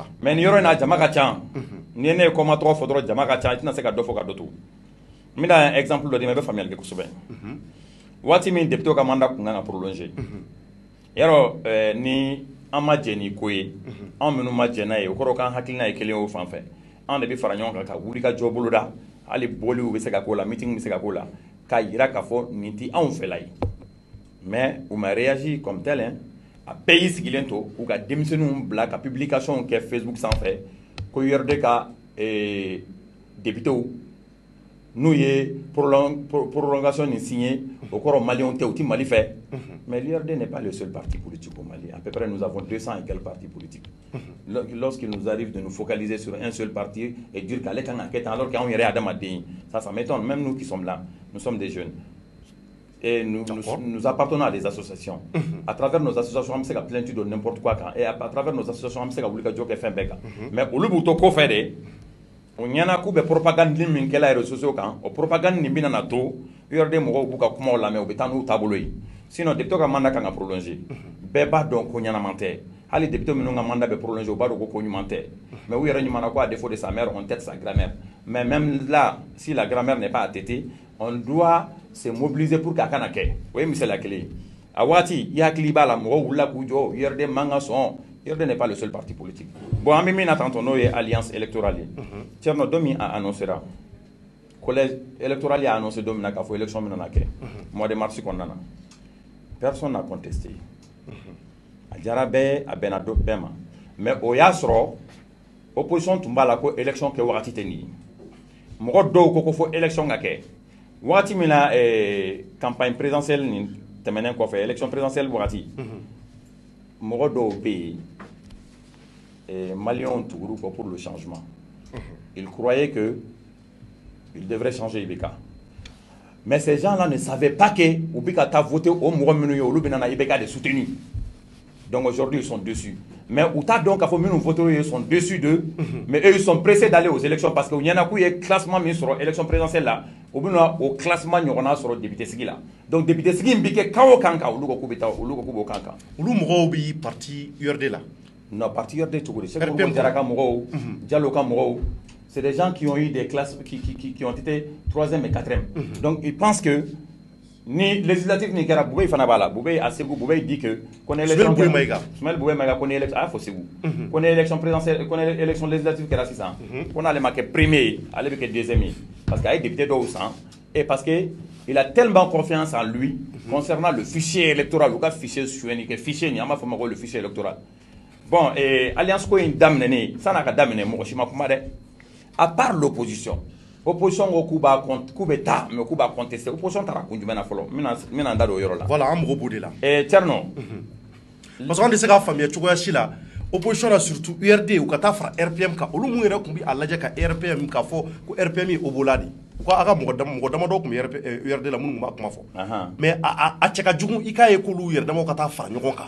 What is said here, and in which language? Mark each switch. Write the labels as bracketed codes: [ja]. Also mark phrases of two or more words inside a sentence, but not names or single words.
[bm] Mais nin yɔrɔ in na jama ka ca ni ne ye kɔma tɔgɔ fɔ dɔrɔn jama ka ca i tɛna se ka dɔ fɔ ka dɔ to n bɛna exemple dɔ d'i ma i bɛ faamuyali kɛ kosɛbɛ waati min député ka mandat kun kan ka prolonger yarɔ ni an ma jɛ ni ko ye anw minnu ma jɛ n'a ye o kɔrɔ k'an hakilina ye kelen ye o fan fɛ anw de bɛ fara ɲɔgɔn kan ka wuli ka jɔ boloda hali bɔliw bɛ se ka k'o la meeting bɛ se ka k'o la k'a jira k'a fɔ nin tɛ anw fɛla ye mais u ma [fr] réagi comme tel [bm] a bɛɛ y'i sigilen to k'u ka denmisɛnninw bila ka publication kɛ Facebook sanfɛ ko URD ka députéw n'u ye prolongation nin signé au kɔrɔ maliyɛnw tɛ u tɛ Mali fɛ [fr] mais l'URD n'est pas le seul parti politique au Mali à peu près nous avons 200 et quelques partis politiques lorsqu'il nous arrive de nous focaliser sur un seul parti et dire [bm] qu'ale kan ka kɛ tan [fr] alors [bm] qu'anw yɛrɛ ye [fr] adamaden ça m'étonne même nous qui sommes là nous sommes des jeunes et nous appartenons à des associations à travers nos associations [bm] an bɛ se ka [fr] plainte de n'importe quoi kan et à travers nos associations [bm] an bɛ se ka wuli ka jɔ kɛ fɛn bɛɛ kan mais olu b'u to ko fɛ de o ɲɛna k'u bɛ propagande min kɛla [fr] réseaux sociaux [bm] kan o propagande nin bɛna na to URD mɔgɔw b'u ka kumaw lamɛn u bɛ taa n'u taabolo ye sinon député ka mandat kan ka prolonger bɛɛ b'a dɔn ko ɲɛnaman tɛ hali député minnu ka mandat bɛ prolonger u b'a dɔn ko ɲuman tɛ mais u yɛrɛ ɲuman na ko [fr] à défaut de sa mère on tête sa grand-mère mais même là si la grand-mère n'est pas attêtée on doit se mobiliser pour [bm] k'a kana kɛ o ye misaliya kelen ye a waati i hakili b'a la mɔgɔw wulila k'u jɔ URD man ka sɔn [fr] URD n'est pas le seul parti politique. [bm] Bon, [fr] en min attend [bm] n'o ye [fr] alliance électorale. [bm] Thierno dɔ min [fr] a annoncé collège électoral a annoncé [bm] don min na k'a fɔ élection min na kɛ [fr] mois de [bm] mars kɔnɔna na [fr] personne n'a contesté [bm] a diyara bɛɛ a bɛnna bɛɛ ma mais o y'a sɔrɔ opposition tun b'a la ko élection kɛ wagati tɛ nin ye mɔgɔ dɔw ko fo élection ka kɛ wagati min na [fr] campagne présidentielle [bm] nin tɛmɛnen kɔfɛ [fr] élection présidentielle [bm] wagati mɔgɔ dɔw bɛ yen Maliens tugur'u kɔ [fr] pour le changement ils croyaient que ils devraient changer IBK mais ces gens-là ne savaient pas que [bm] u bɛ ka taa voter o mɔgɔ minnu ye olu bɛ na IBK de soutenu [fr] donc aujourd'hui ils sont dessus mais [bm] u t'a dɔn k'a fɔ minnu voter [fr] ils sont dessus d'eux mais eux ils sont pressés d'aller aux élections parce que [bm] u ɲɛna k'u ye classement min sɔrɔ élection présidentielle la u bɛna o classement ɲɔgɔnna sɔrɔ député sigi la donc député sigi in bɛ kɛ kan o kan kan olu ko k'u bɛ taa olu ko k'u b'o kan kan olu mɔgɔw bɛ parti URD la [fr] non parti URD [bm] cogo di Seko Jara ka mɔgɔw Diallo ka mɔgɔw [fr] c'est des gens qui ont eu des classes qui ont été 3e et 4e donc ils pensent que [bm] ni législatif ni kɛra Bubey fana b'a la Bubey a Segu [fr] Bubey dit que [bm] ko ni élection Ismaël Bubey Maïga ko ni élection a fɔ Segu ko ni [fr] élection présidentielle [bm] ko ni [fr] élection législative [bm] kɛra sisan ko n'ale ma kɛ premier ye ale bɛ kɛ deuxième ye [fr] parce que [bm] a ye député dɔw san [fr] et parce que il a tellement confiance en lui concernant le fichier électoral [bm] u ka fichier suɲɛni kɛ fichier nin an b'a fɔ ma ko [fr] le fichier électoral bon [bm] alliance ko in daminɛnen san'a ka daminɛ mɔgɔ si ma kuma dɛ [fr] à part l'opposition [bm] opposition ko k'u bɛ taa mais k'u b'a contester opposition taara kun jumɛn na fɔlɔ n bɛna n da don o yɔrɔ la voilà an mago b'o de la Thierno [fr] parce que [bm] an tɛ se k'a faamuya cogoya si la opposition na surtout URD u ka taa fara RPM kan olu mun yɛrɛ tun bɛ a lajɛ ka RPM k'a fɔ ko RPM ye Obola de u ko a ka mɔgɔ damadɔ tun bɛ URD la minnu tun b'a kuma fɔ mais a cɛ ka jugu i k'a ye k'olu yɛrɛ damaw ka taa fara ɲɔgɔn kan